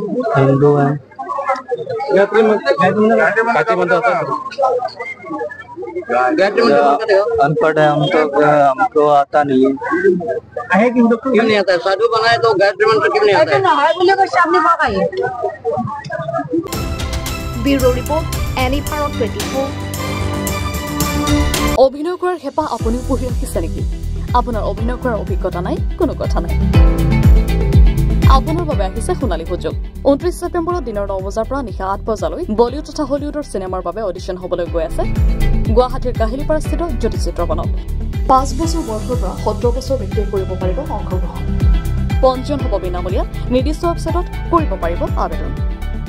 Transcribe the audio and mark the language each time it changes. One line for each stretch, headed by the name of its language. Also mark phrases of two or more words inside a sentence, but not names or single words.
Hindi: हिंदू है गायत्री मंत्र होता है अनपढ़ है हम तो हमको आता नहीं है क्यों नहीं आता है साधु बनाए तो गायत्री मंत्र क्यों नहीं आता है
English: bureau report
Assamese: এনি ভাৰত 24 অভিনয় কৰাৰ হেঁপাহ আপুনি পঢ়ি ৰাখিছে নেকি আপোনাৰ অভিনয় কৰাৰ অভিজ্ঞতা নাই কোনো কথা নাই আপোনাৰ বাবে আহিছে সোণালী সুযোগ 29 ছেপ্টেম্বৰত দিনৰ 9 বজাৰ পৰা নিশা 8 বজালৈ বলিউড তথা হলিউডৰ চিনেমাৰ বাবে অডিশ্যন হ'বলৈ গৈ আছে গুৱাহাটীৰ কাহিলীপাৰাস্থিত জ্যোতি চিত্ৰবনত 5 বছৰ বয়সৰ পৰা 17 বছৰ ব্যক্তিয়ে কৰিব পাৰিব অংশগ্ৰহণ পঞ্জীয়ন হ'ব বিনামূলীয়া নিৰ্দিষ্ট ৱেবছাইটত কৰিব পাৰিব আবেদন